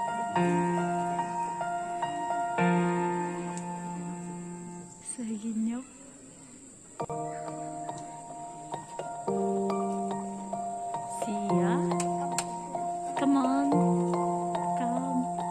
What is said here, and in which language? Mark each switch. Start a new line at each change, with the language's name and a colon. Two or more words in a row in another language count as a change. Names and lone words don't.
Hiligaynon: Sa inyo. Sia.
English: Come on. Come.